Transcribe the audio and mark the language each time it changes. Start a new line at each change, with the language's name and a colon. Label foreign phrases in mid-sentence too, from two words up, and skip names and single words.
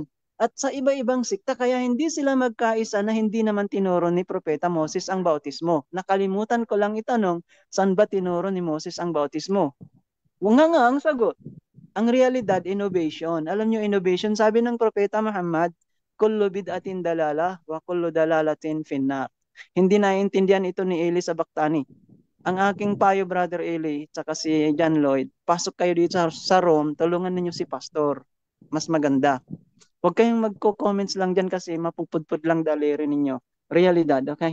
Filipino: At sa iba-ibang sikta, kaya hindi sila magkaisa na hindi naman tinuro ni Propeta Moses ang bautismo. Nakalimutan ko lang itanong, saan ba tinuro ni Moses ang bautismo? Nga ang sagot. Ang realidad, innovation. Alam nyo, innovation, sabi ng Propeta Muhammad,
Arabic: كل بدعة ضلالة وكل ضلالة في النار.
Filipino: Hindi naiintindihan ito ni Eli sa Baktani. Ang aking payo, Brother Eli, tsaka si John Lloyd, pasok kayo dito sa Rome, tulungan ninyo si Pastor. Mas maganda. Huwag kayong magko-comments lang dyan kasi mapupudpud lang daliri ninyo. Realidad, okay?